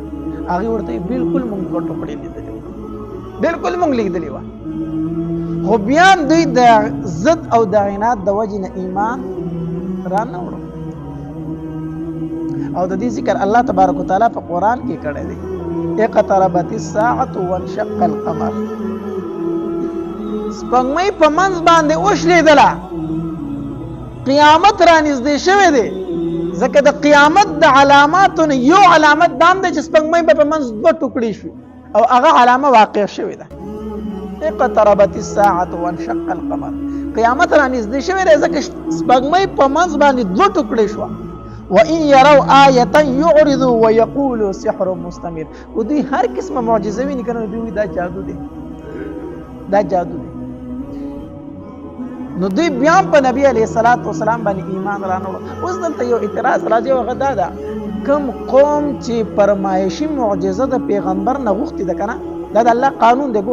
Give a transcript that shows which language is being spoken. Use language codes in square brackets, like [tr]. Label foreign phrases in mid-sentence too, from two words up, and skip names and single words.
[ps] هغې ورته ویل بلکل موږ دوه ټوکړې لیدلې وه، بلکل موږ لیدلې وه. خو بیا دوی د ضد او د عناد د وجې نه ایمان را نه وړو. او د دې ذکر [ar] الله تبارک وتعالی [ps] په قرآن کې کړی دی، [ar] اقتربت الساعة وانشق القمر. [ps] سپږمۍ په منځ باندې وشلېدله، قیامت را نږدې شوی دی، ځکه د قیامت د علاماتو نه یو علامت دا هم دی چې سپږمۍ به په منځ دوه ټوکړې شوي او هغه علامه واقع شوې ده. [ar] اقتربت الساعة وانشق القمر، [ps] قیامت را نږدې شوی دی ځکه سپږمۍ په منځ باندې دوه ټوکړې شوه. [ar] وإن يروا آية يعرضوا ويقولوا سحر مستمر. [ps] و دوی هر قسمه معجزه ویني که نه دوی وایي دا جادو دی، دا جادو دی. نو دوی بیا هم په نبی [ar] علیه الصلاۃ والسلام [ps] باندې ایمان را نه وړو. اوس دلته یو اعتراض راځي او هغه دا ده کوم قوم چې فرمایشي معجزه د پیغمبر نه غوښتې ده که نه، دا د الله قانون دی.